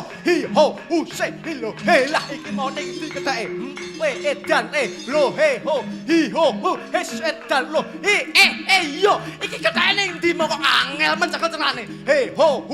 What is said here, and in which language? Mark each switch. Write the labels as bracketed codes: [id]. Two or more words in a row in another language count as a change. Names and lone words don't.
[jv] hi ho hu se hi lo he lah iki mau ning ndi ketake we edan lo he ho hi ho hu he edan lo yo iki ketake ning ndi mau kok angel men cekel celane he ho hu